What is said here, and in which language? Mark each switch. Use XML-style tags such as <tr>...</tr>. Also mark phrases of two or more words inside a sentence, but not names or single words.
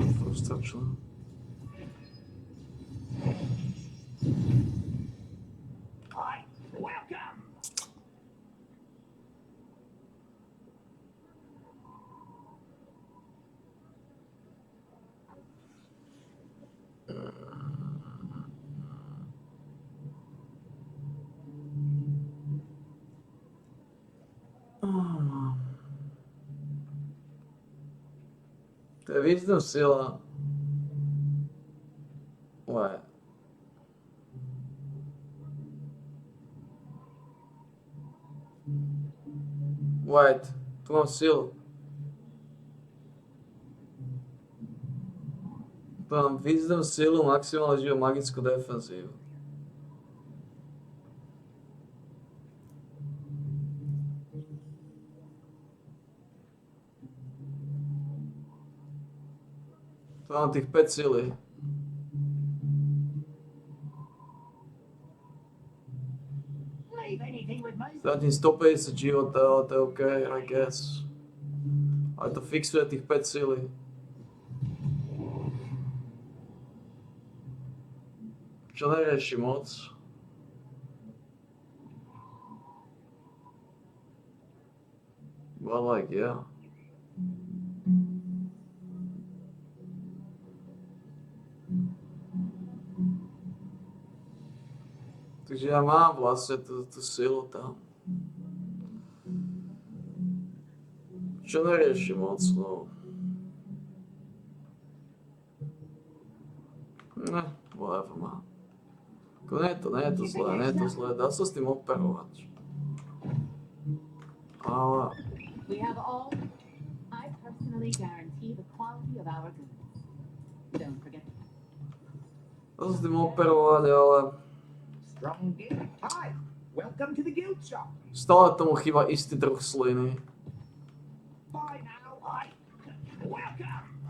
<sk>To je wisdom sila.</sk> <en>What? Wait,</en> <sk>tu mám silu. Tu mám wisdom silu, maximalizujú magickú defenzívu. Tu mám tých 5 sily. Stratím 150 života, ale to je OK,</sk> <en>I guess.</en> <sk>Ale to fixuje tých 5 sily. Čo nerieši moc.</sk> <en>Well, like, yeah.</en> <sk>Takže ja mám vlastne tú silu tam. Čo nerieši moc, no. Ne, whatever, má. Nie je to zlé, dá sa s tým operovať. Ale...</sk> <en>We have all. I personally guarantee the quality of our goods. Don't forget.</en> <sk>Dá sa s tým operovať, ale...</sk> <en>Strong guild. Hi, welcome to the guild shop.</en> <sk>Stále tomu chýba istý druh sliny.</sk> <en>Bye now. Hi, welcome.</en>